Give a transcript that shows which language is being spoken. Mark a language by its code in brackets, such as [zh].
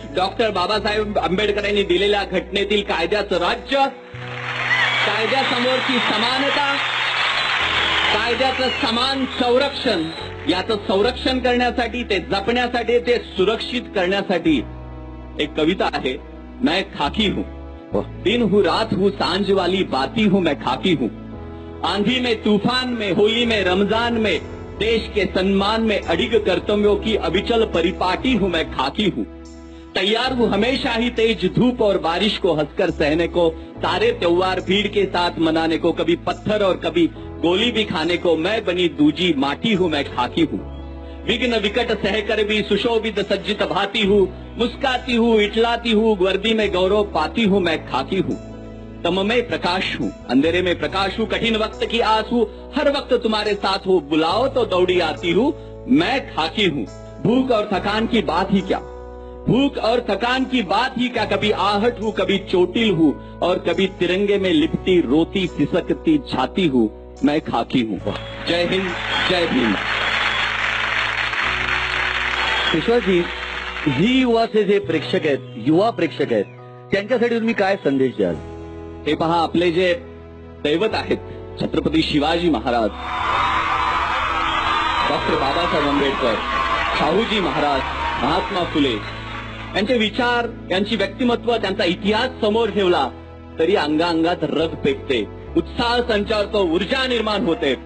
[mr] Doctor Babasaheb आंबेडकरांनी दिलेल्या घटनेतील कायद्याचं राज्य, कायद्यासमोरची समानता, कायद्याचं समान संरक्षण, याचं संरक्षण करण्यासाठी, ते जपण्यासाठी, ते सुरक्षित करण्यासाठी एक कविता आहे. [hi] मैं खाकी हूं, दिन हूं, रात हूं, सांझ वाली बाती हूं, मैं खाकी हूं. आंधी में, तूफान में, होली में, रमजान में, देश के सम्मान में अडिग कर्तव्यों की अविचल परिपाटी हूं, मैं खाकी हूं. तैयार हूं हमेशा ही तेज धूप और बारिश को हंसकर सहने को, सारे त्योहार भीड़ के साथ मनाने को, कभी पत्थर और कभी गोली भी खाने को, मैं बनी दूजी माटी हूं, मैं खाकी हूं. विघ्न विकट सहकर भी सुशोभित सज्जित भाती हूं, मुस्काती हूं, इटलाती हूं, वर्दी में गौरव पाती हूं, मैं खाकी हूं. तम में प्रकाश हूं, अंधेरे में प्रकाश हूं, कठिन वक्त की आस हूं, हर वक्त तुम्हारे साथ हूं, बुलाओ तो दौड़ी आती हूं, मैं खाकी हूं. भूख और थकान की बात ही क्या, भूख और थकान की बात ही क्या, कभी आहट हूं, कभी चोटिल हूं, और कभी तिरंगे में लिपटी रोती सिसकती छाती हूं, मैं खाकी हूं. जय हिंद, जय भीम. [mr] विश्वासजी, झी युवाचे जे प्रेक्षक आहेत, युवा प्रेक्षक आहेत, त्यांच्यासाठी तुम्ही काय संदेश द्याल? हे पहा, आपले जे दैवत आहेत छत्रपती शिवाजी महाराज, डॉक्टर बाबासाहेब आंबेडकर, शाहूजी महाराज, महात्मा फुले यांचे विचार, यांची व्यक्तिमत्व, त्यांचा इतिहास समोर ठेवला तरी अंगाअंगात रग पेटते, उत्साह संचारतो, ऊर्जा निर्माण होते.